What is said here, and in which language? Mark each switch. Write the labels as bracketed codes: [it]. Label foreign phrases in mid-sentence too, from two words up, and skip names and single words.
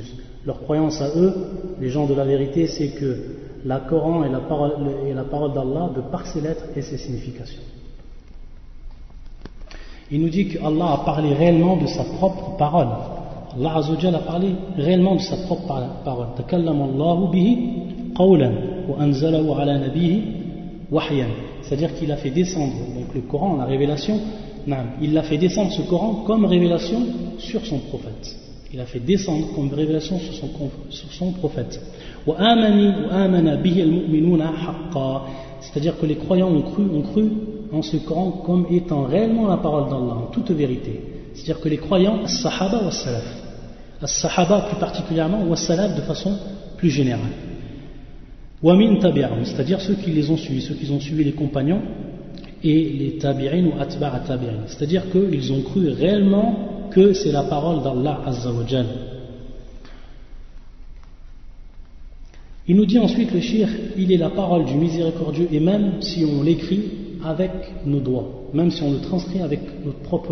[fr] Leur croyance à eux, les gens de la vérité, c'est que la Coran est la parole d'Allah de par ses lettres et ses significations. Il nous dit qu'Allah a parlé réellement de sa propre parole. Allah Azzawajal a parlé réellement de sa propre parole. [ar] تكلم الله به قولا وأنزله على نبيه وحيا. [fr] C'est-à-dire qu'il a fait descendre donc le Coran, la révélation, il a fait descendre ce Coran comme révélation sur son prophète. Il a fait descendre comme révélation sur son prophète. [ar] وآمن به المؤمنون حقا. [fr] C'est-à-dire que les croyants ont cru en ce Coran comme étant réellement la parole d'Allah, en toute vérité. C'est-à-dire que les croyants, [ar] الصحابة والسلف. [fr] As-sahaba plus particulièrement, ou as-salaf de façon plus générale. [ar] ومن تبعهم, [fr] c'est-à-dire ceux qui les ont suivis, ceux qui ont suivi les compagnons et les tabi'in ou [ar] أتباع التابعين. [fr] C'est-à-dire qu'ils ont cru réellement que c'est la parole d'Allah [ar] عز وجل. [fr] Il nous dit ensuite le shir, il est la parole du miséricordieux et même si on l'écrit avec nos doigts, même si on le transcrit avec notre propre